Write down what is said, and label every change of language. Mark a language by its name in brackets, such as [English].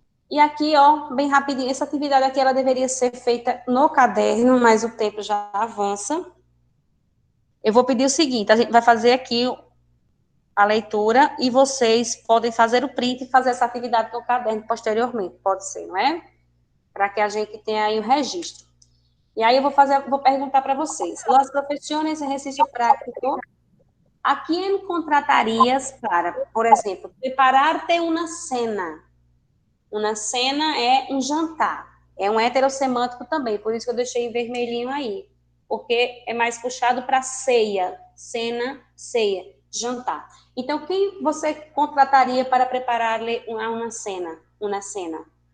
[Portuguese] E aqui, ó, bem rapidinho, essa atividade aqui, ela deveria ser feita no caderno, mas o tempo já avança. Eu vou pedir o seguinte, a gente vai fazer aqui a leitura e vocês podem fazer o print e fazer essa atividade no caderno posteriormente, pode ser, não é? Para que a gente tenha aí o registro. E aí eu vou perguntar para vocês. [Spanish] Las profesiones en ejercicio práctico, ¿a quién contratarías para, [Portuguese] por exemplo, preparar-te uma cena? Uma cena é um jantar. É um heterossemântico também, por isso que eu deixei em vermelhinho aí. Porque é mais puxado para ceia. Cena, ceia, jantar. Então, quem você contrataria para preparar-lhe uma cena? Uma cena.